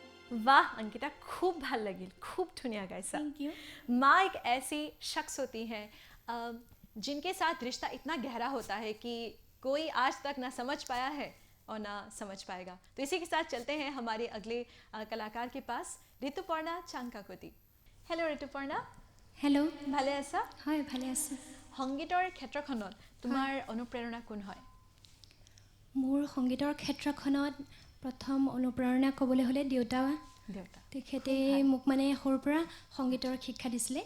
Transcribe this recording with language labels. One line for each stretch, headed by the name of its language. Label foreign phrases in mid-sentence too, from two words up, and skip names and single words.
Assamese: বাহ অংকিতা, খুব ভাল লাগিল, খুব ধুনীয়া গাইছা।
English: Thank you.
Hindi: माँ एक ऐसी शख्स होती है जिनके साथ रिश्ता इतना गहरा होता है कि कोई आज तक ना समझ पाया है और ना समझ पाएगा। तो इसी के साथ चलते हैं हमारे अगले कलाकार के पास,
Assamese: ঋতুপৰ্ণা চাংকাকতি। হেল্ল' ঋতুপৰ্ণা, হেল্ল' ভালে আছা? হয় ভালে আছোঁ। সংগীতৰ ক্ষেত্ৰখনত তোমাৰ অনুপ্ৰেৰণা কোন হয়? মোৰ সংগীতৰ ক্ষেত্ৰখনত প্ৰথম অনুপ্ৰেৰণা ক'বলৈ হ'লে দেউতা। দেউতা। তেখেতে মোক মানে সৰুৰ পৰা সংগীতৰ শিক্ষা দিছিলে।